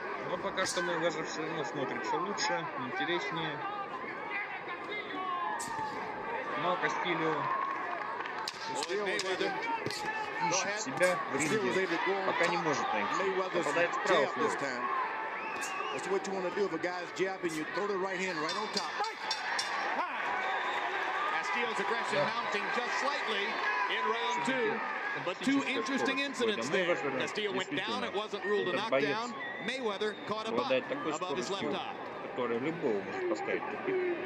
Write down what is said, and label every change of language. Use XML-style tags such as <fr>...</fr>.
<ru>Но пока что Мейвезер все равно смотрится лучше, интереснее. Но Кастильо ищет себя в ринге, пока не может найти. Попадает справа Флойд.</ru> <en>That's what you want to do if a guy's jabbing you. Throw the right hand right on top. Castillo's aggression mounting just slightly in round two. But two interesting incidents there. Castillo went down, it wasn't ruled a knockdown. Mayweather caught a butt above his left eye.</en> <ru>Который любого может поставить тупик.</ru>